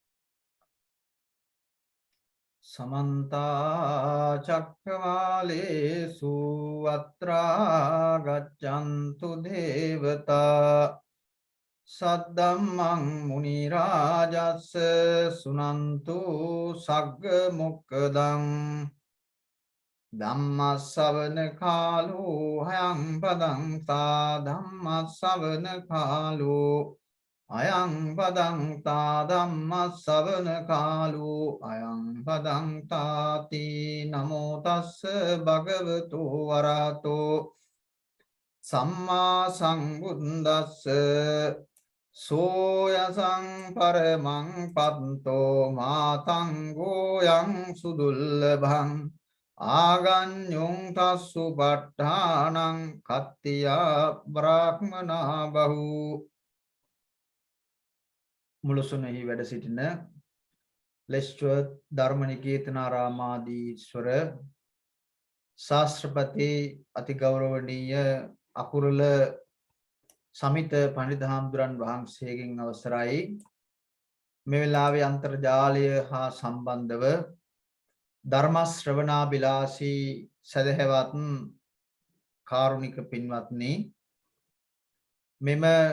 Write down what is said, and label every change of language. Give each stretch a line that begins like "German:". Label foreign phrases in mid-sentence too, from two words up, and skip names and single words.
Pali: සමන්ත චක්කවාලේසු අත්‍රා ගච්ඡන්තු දේවතා සද්දම්මං මුනි රාජස්ස සුනන්තු සග්ග මොක්ඛදං ධම්මස්සවන කාලෝ හයං පදං තා ධම්මස්සවන කාලෝ අයං පදං තා ධම්මස්සවන කාලෝ අයං පදං තාති නමෝ තස්ස භගවතු වරහතෝ සම්මා සම්බුද්දස්ස සෝයසං පරමං පත්තෝ මාතං ගෝයං සුදුල්ලභං ආගඤ්ඤුං තස්සු ප ဋ ාණං කත්තියා බ්‍රාහ්මනා බහු
Sinhala: මුලසුනෙහි වැඩ සිටින ලෙස්ටර්ත් ධර්මනිකේතනාරාමාදීශ්වර ශාස්ත්‍රපති අතිගෞරවනීය අකුරල සමිත පඬිතු හාමුදුරන් වහන්සේගෙන් අවසරයි මේ වෙලාවේ අන්තර්ජාලය හා සම්බන්ධව ධර්ම ශ්‍රවණාබිලාසී සදහැවත් කාරුණික පින්වත්නි මෙම